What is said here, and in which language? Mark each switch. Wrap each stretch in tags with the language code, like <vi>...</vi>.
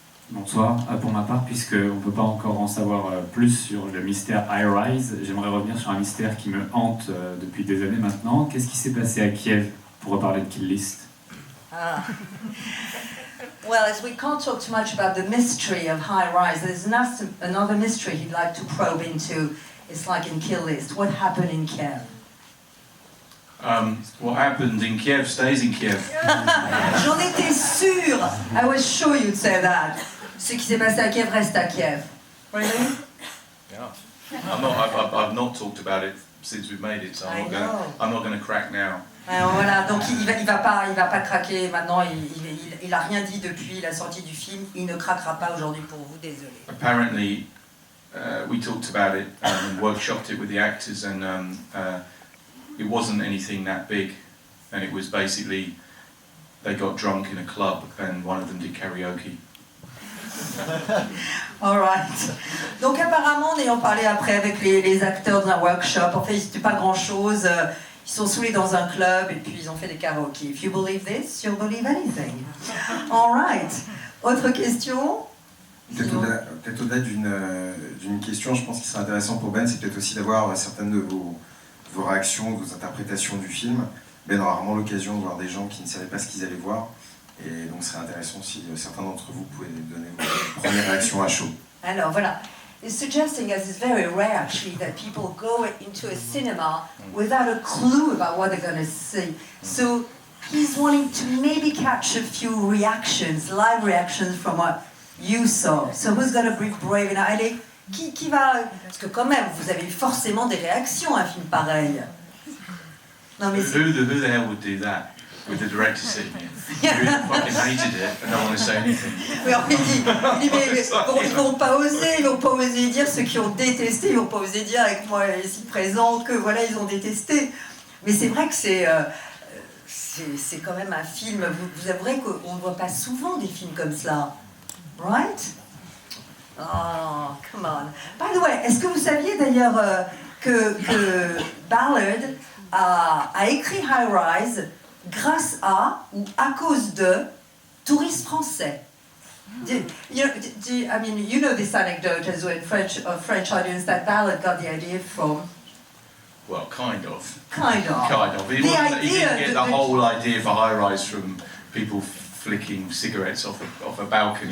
<fr>Bonsoir. Pour ma part, puisqu'on ne peut pas encore en savoir plus sur le mystère High Rise, j'aimerais revenir sur un mystère qui me hante depuis des années maintenant. Qu'est-ce qui s'est passé à Kiev pour reparler de Kill List? Ah.</fr> <en>Well, as we can't talk too much about the mystery of High Rise, there's another mystery he'd like to probe into. It's like in Kill List. What happened in Kiev? What happened in Kiev stays in Kiev.</en> <fr>J'en étais sûre.</fr> <en>I was sure you'd say that.</en> <fr>Ce qui s'est passé à Kiev reste à Kiev.</fr> <en>Really? Yeah. I've not talked about it since we've made it, so I'm not going to crack now.</en> <fr>Alors voilà, donc il va pas craquer maintenant. Il a rien dit depuis la sortie du film. Il ne craquera pas aujourd'hui pour vous, désolé.</fr> <en>Apparently, we talked about it and workshopped it with the actors, and it wasn't anything that big, and it was basically they got drunk in a club and one of them did karaoke. Alright.</en> <fr>Donc apparemment, en ayant parlé après avec les acteurs d'un workshop, en fait c'était pas grand chose. Ils sont saoulés dans un club et puis ils ont fait des karaokés.</fr> <en>If you believe this, you'll believe anything. Alright.</en> <fr>Autre question? Peut-être au-delà d'une question, je pense qu'il serait intéressant pour Ben, c'est peut-être aussi d'avoir certaines de vos réactions, vos interprétations du film. Ben aura rarement l'occasion de voir des gens qui ne savaient pas ce qu'ils allaient voir. Et donc ce serait intéressant si certains d'entre vous pouvaient donner vos premières réactions à chaud. Alors voilà.</fr> <en>It's suggesting, as it's very rare actually, that people go into a cinema without a clue about what they're going to see. So he's wanting to maybe catch a few reactions, live reactions from what you saw. So who's going to be brave enough?</en> <fr>Allez, qui va... Parce que quand même, vous avez eu forcément des réactions à un film pareil. Non mais</fr> <en>Who the hell would do that with the director sitting here? Who fucking hated it and don't want to say anything?</en> <fr>Oui, il dit mais ils vont pas oser dire ceux qui ont détesté, ils vont pas oser dire avec moi ici présente que voilà ils ont détesté. Mais c'est vrai que c'est quand même un film. Vous avouerez qu'on ne voit pas souvent des films comme cela, right?</fr> <en>Oh, come on. By the way,</en> <fr>est-ce que vous saviez d'ailleurs que Ballard a écrit High Rise grâce à ou à cause de touristes français?</fr> <en>You know this anecdote as well in French audience that Ballard got the idea from. Well, kind of. Kind of. He didn't get the whole idea for High Rise from people flicking cigarettes off a balcony.</en>